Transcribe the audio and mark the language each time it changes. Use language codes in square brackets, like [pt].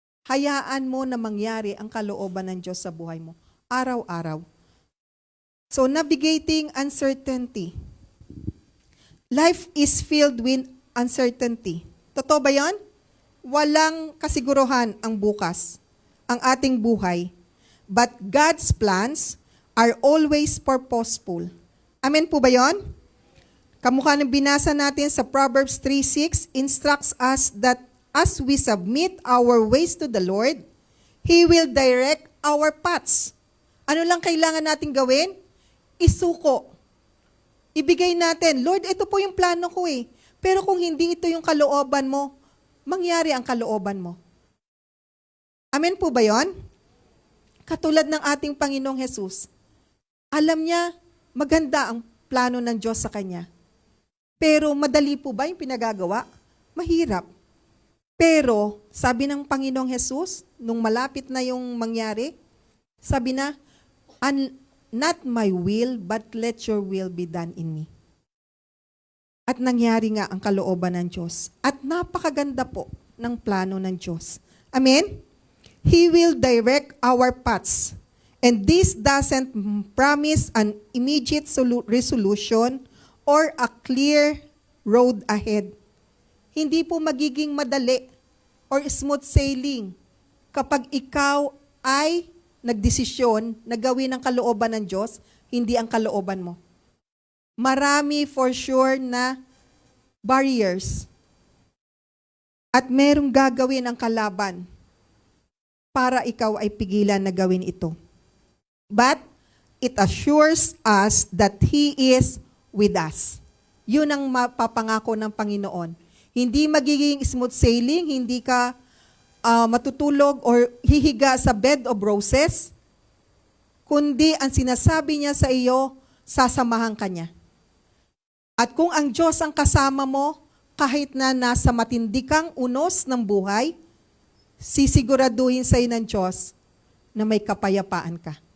[tl] Hayaan mo na mangyari ang kalooban ng Diyos sa buhay mo. Araw-araw. [en] So, navigating uncertainty. Life is filled with uncertainty. [tl] Totoo ba yan? Walang kasiguruhan ang bukas, ang ating buhay. [en] But God's plans are always purposeful. Amen [tl] po ba yan? Kamukha ng binasa natin sa [en] Proverbs 3:6, instructs us that as we submit our ways to the Lord, He will direct our paths. [tl] Ano lang kailangan natin gawin? Isuko. Ibigay natin, Lord, ito po yung plano ko eh. Pero kung hindi ito yung kalooban mo, mangyari ang kalooban mo. Amen po ba yon? Katulad ng ating Panginoong Hesus, alam niya, maganda ang plano ng Diyos sa Kanya. Pero madali po ba yung pinagagawa? Mahirap. Pero, sabi ng Panginoong Hesus, nung malapit na yung mangyari, sabi na, [en] not my will, but let your will be done in me. [tl] At nangyari nga ang kalooban ng Diyos. At napakaganda po ng plano ng Diyos. Amen? [en] He will direct our paths. And this doesn't promise an immediate resolution or a clear road ahead. [tl] Hindi po magiging madali or smooth sailing kapag ikaw ay nagdesisyon na gawin ang kalooban ng Diyos, hindi ang kalooban mo. Marami for sure na barriers. At merong gagawin ang kalaban para ikaw ay pigilan na gawin ito. [en] But it assures us that He is with us. [tl] Yun ang mapapangako ng Panginoon. Hindi magiging smooth sailing, hindi ka matutulog or hihiga sa bed of roses, kundi ang sinasabi niya sa iyo, sasamahan ka niya. At kung ang Diyos ang kasama mo, kahit na nasa matindi kang unos ng buhay, sisiguraduhin sa iyo ng Diyos na may kapayapaan ka.